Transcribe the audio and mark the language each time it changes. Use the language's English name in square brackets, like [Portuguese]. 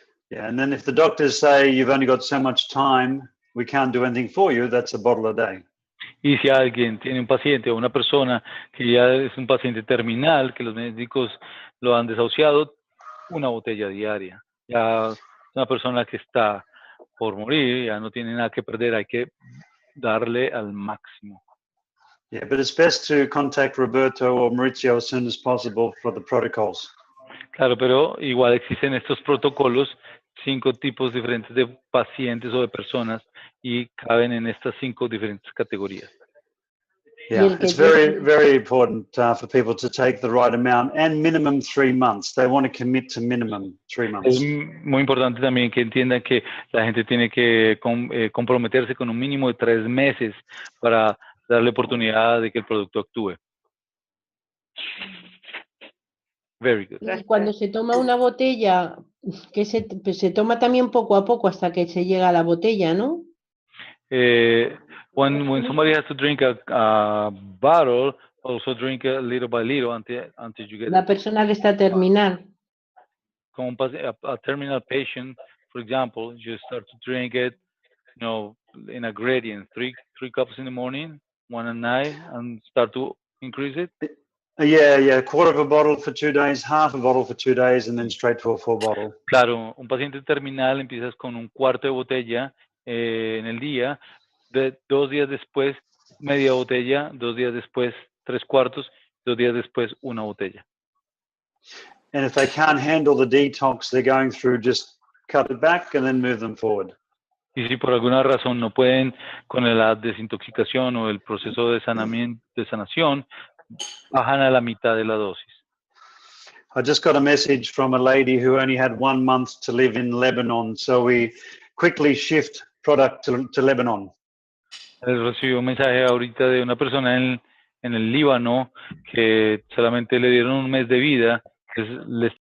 [English] Yeah, and then if the doctors say you've only got so much time, we can't do anything for you, that's a bottle a day. [Spanish] Y si alguien tiene un paciente o una persona que ya es un paciente terminal, que los médicos lo han desahuciado, una botella diaria. Ya una persona que está por morir, ya no tiene nada que perder, hay que darle al máximo. [English] Yeah, but it's best to contact Roberto or Maurizio as soon as possible for the protocols. [Spanish] Claro, pero igual existen estos protocolos, 5 tipos diferentes de pacientes o de personas, y caben en estas 5 diferentes categorías. [English] Yeah, it's very, very important for people to take the right amount and minimum 3 months. They want to commit to minimum 3 months. [Spanish] Es muy importante también que entiendan que la gente tiene que comprometerse con un mínimo de 3 meses para darle oportunidad de que el producto actúe. [English] Very good. [Spanish] Y cuando se toma una botella, que se toma también poco a poco hasta que se llega a la botella, ¿no? [English] When somebody has to drink a bottle, also drink a little by little until you get [Spanish] La persona que está terminal. Como [English] a terminal patient, for example, you start to drink it, in a gradient, 3 cups in the morning, 1 at night, and start to increase it. Yeah, a quarter of a bottle for 2 days, half a bottle for 2 days, and then straight to a full bottle. [Spanish] Claro, un paciente terminal empiezas con un cuarto de botella en el día, 2 días después media botella, 2 días después 3 cuartos, 2 días después una botella. [English] And if they can't handle the detox they're going through, just cut it back and then move them forward. [Spanish] Y si por alguna razón no pueden con la desintoxicación o el proceso de sanación, bajan a la mitad de la dosis. [English] I just got a message from a lady who only had 1 month to live in Lebanon, so we quickly shift product to Lebanon. [Spanish] Recibí un mensaje ahorita de una persona en el Líbano que solamente le dieron 1 mes de vida, les